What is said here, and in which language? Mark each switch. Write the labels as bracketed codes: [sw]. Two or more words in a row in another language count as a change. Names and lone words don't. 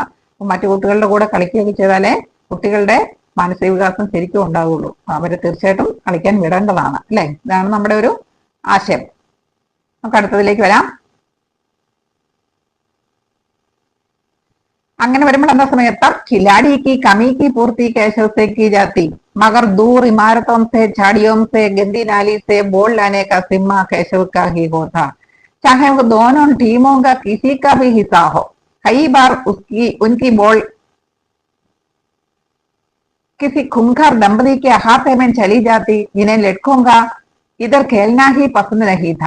[ml] മറ്റു കുട്ടികളുടെ കൂടെ കളിക്കുകയൊക്കെ ചെയ്താലേ കുട്ടികളുടെ മാനസിക വികാസം ശരിക്കും ഉണ്ടാവുള്ളൂ. അവരെ തീർച്ചയായിട്ടും കളിക്കാൻ വിടേണ്ടതാണ് അല്ലെ. ഇതാണ് നമ്മുടെ ഒരു ആശയം. നമുക്ക് അടുത്തതിലേക്ക് വരാം. അങ്ങനെ വരുമ്പോൾ എന്താ സമയത്ത് [hi] खिलाड़ी की कमी की पूर्ति केशव से की जाती, मगर दूर इमारतों से, झाड़ियों से, गंदी नाली से बॉल लाने का जिम्मा केशव का ही होता, चाहे वो दोनों टीमों का किसी का भी हिस्सा हो. कई बार उनकी बॉल किसी खूंखार दंपति के हाथ में चली जाती, जिन्हें लड़कों का इधर खेलना ही पसंद नहीं था.